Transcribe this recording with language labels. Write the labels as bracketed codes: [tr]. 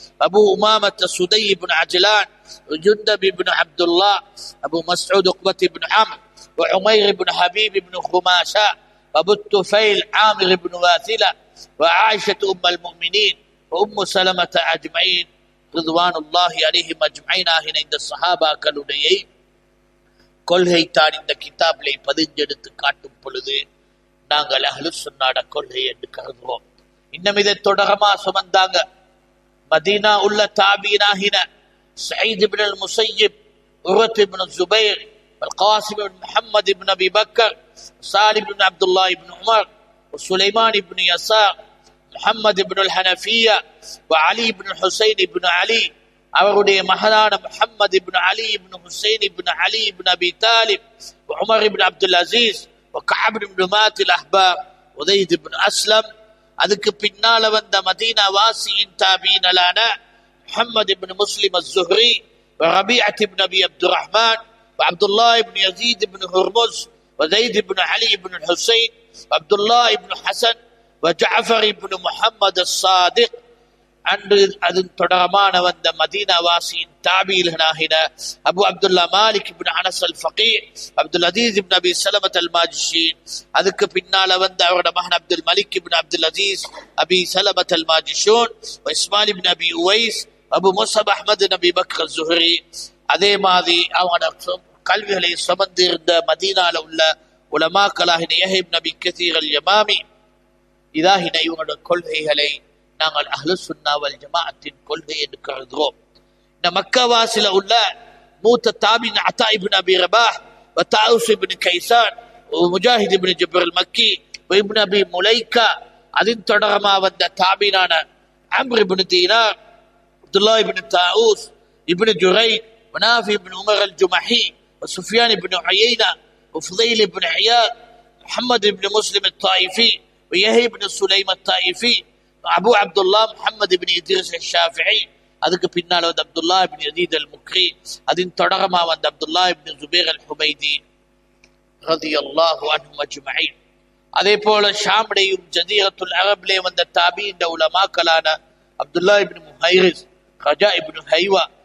[ar] أبو أمامة السدي بن عجلان وجندب بن عبد الله أبو مسعود عقبة بن عمرو وعمير بن حبيب بن خماشة وأبو الطفيل عامر بن واثلة وعائشة أم المؤمنين وأم سلمة أجمعين رضوان الله عليهم أجمعين. [ta] ஆகின இந்த சஹாபாக்களுடைய கொள்கை தான் இந்த கிதாபிலே பதிஞ்செடுத்து காட்டும் பொழுது நாங்கள் அஹ்லு சுன்னாட கொள்கை என்று கருதுவோம். இன்னும் இதை தொடரமா சுமந்தாங்க மதீனா உள்ள தாபீனாகின சயீத் இப்னு அல் முஸய்யிப், உர்வத் இப்னு ஜுபைர், القاسم بن محمد بن أبي بكر، سالم بن عبد الله بن عمر، وسليمان بن يسار، محمد بن الحنفية، وعلي بن الحسين بن علي அவருடைய மகனான முஹம்மது இப்னு அலி இப்னு ஹுசைன் இப்னு அலி இப்னு அபி தாலிப், உமர் இப்னு அப்துல் அசீஸ், கஅப் இப்னு மாத்தில் அஹ்பார், உதைத் இப்னு அஸ்லம். அதுக்கு பின்னால வந்த மதீனா வாசியின் தாபீனலான முஹம்மது இப்னு முஸ்லிம் அஸ்-ஸுஹ்ரி, ரபீஅத் இப்னு அபி அப்துர் ரஹ்மான், وعبد الله بن يزيد بن هرمز، وزيد بن علي بن الحسين، وعبد الله بن حسن، وجعفر بن محمد الصادق. அன்று அதன் தொடரமான வந்த மதீனா வாசியின் தாபீல்களாகின அபு அப்துல்லா மாலிக் இப்னு அனஸ் அல் ஃபகீஹ், அப்துல் அசீஸ் இப்னு அபி ஸலமத் அல் மாஜிஷீன். அதுக்கு பின்னால வந்த அவருடைய மகன் அப்துல் மலிக் இப்னு அப்துல் அசீஸ் அபி ஸலமத் அல் மாஜிஷூன், இஸ்மாயில் இப்னு அபி உவைஸ், அபு முஸஅப் அஹ்மத் நபி பக்ர் அஸ்-ஸுஹ்ரி. அதே மாதிரி அவங்க கல்விகளை சுமந்திருந்த மதீனால உள்ள உலமாக்களாகின யஹ்யா இப்னு அபி கஸீர் அல் யமாமி. இதாகின இவங்களோட கொள்கைகளை நாங்கள் அஹ்லு சுன்னா வல் ஜமாஅத்தின் கொள்கை என்று கருதுகிறோம். இந்த மக்காவாசில உள்ள மூத்த தாபின் அத்தா இப்னு அபி ரபாஹ், தாவுஸ் இப்னு கைசான், முஜாஹித் இப்னு ஜபர் அல் மக்கி, இப்னு அபி முலைக்கா. அதன் தொடரமா வந்த தாபினான அம்ர் இப்னு தீனார், அப்துல்லா இப்னு தாவூஸ், இப்னு ஜுரைத், ونافع بن عمر الجمحي، وسفيان بن عيينة، وفضيل بن عياض، محمد بن مسلم الطائفي، ويحيى بن سليم الطائفي، أبو عبد الله محمد بن إدريس الشافعي. அதுக்கு பின்னால் வந்து அப்துல்லா இப்னு யஸீத் அல் முக்ரி. அதன் தொடரமா வந்து அப்துல்லா இப்னு ஜுபைர் அல் ஹுமைதி ரலியல்லாஹு அன்ஹும் அஜ்மஈன். அதே போல ஷாம்லேயும் ஜதீரத்துல் அரப்லே வந்த தாபீன் உலமாக்களான அப்துல்லா இப்னு முஹைரிஸ், ரஜா இப்னு ஹைவா.